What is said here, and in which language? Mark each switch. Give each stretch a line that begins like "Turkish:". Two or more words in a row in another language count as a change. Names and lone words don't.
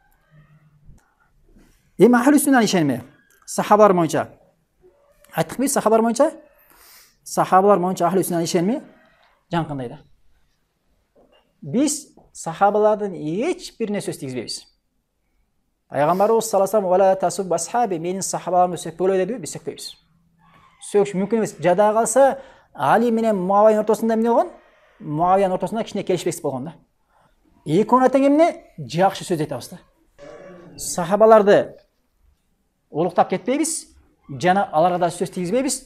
Kyrgyz: Эми ахли сүннанын ишеними сахабалар боюнча айттыкпы, сахабалар боюнча? Сахабалар боюнча ахли сүннанын ишеними жанкындай да. Биз сахабалардын эч бирине сөз тийгизбейбиз.
Arabic: Пайгамбарыбыз صلى الله عليه وسلم تسب أصحابي,
Kyrgyz: менин сахабаларымды сөкпөлө дедиби, биз сөкпөйбүз. Сөкүш мүмкүн эмес. Жада калса Али менен Муавиянын ортосунда эмне болгон? Муавиянын ортосунда кичине келишпестик болгон да. Экөөнө тең эмне? Жакшы сөз айтабыз да. Сахабаларды улуктап кетпейбиз, жана аларга да сөз тийгизбейбиз.